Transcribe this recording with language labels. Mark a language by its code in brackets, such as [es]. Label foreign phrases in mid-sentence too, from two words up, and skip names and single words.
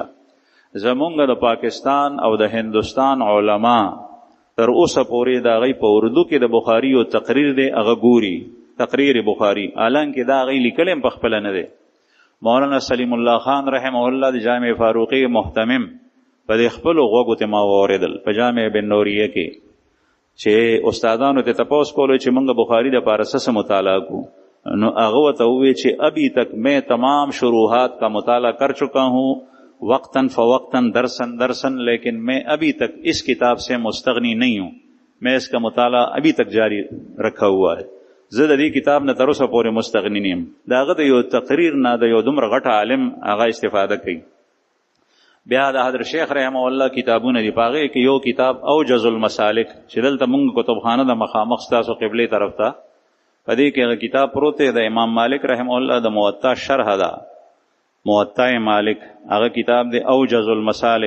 [ps] زمونږ د پاکستان او د هندستان علما تر اوسه پورې دا غي په اردو کې د بخاری او تقریر دی هغه ګوري، تقریر بخاری، الانکه دا غي لیکلم په خپل نه دی. مولانا سلیم الله خان رحم الله د جامع فاروقی محتمم په خپل غوږو ته ما اوریدل په جامع بن نوریه کې چې استادانو ته تپوس کولو چې موږ بخاری د پارسه مطالعه کو، نو هغه ته وی چې [ur] ابھی تک میں تمام شروحات کا مطالعہ کر چکا ہوں وقتاً فوقتاً درسن، لیکن میں ابھی تک اس کتاب سے مستغنی نہیں ہوں، میں اس کا مطالعہ ابھی تک جاری رکھا ہوا ہے. [ps] زه د دې کتاب نه تر اوسه پورې مستغنی نیم. دا هغه د یو تقریر نه د یو دومره غټ عالم هغه استفاده کوي. بیا د حضرت شیخ رحمه الله کتابونه دی، پاغه کې یو کتاب اوجز المسالک چې دلته مونږ کتابخانه د مخامخ تاسو قبله طرف ته پدې کې هغه کتاب پروت دی د امام مالک رحمه الله د موطا شرح ده، موطا مالک هغه کتاب دی اوجز المسالک.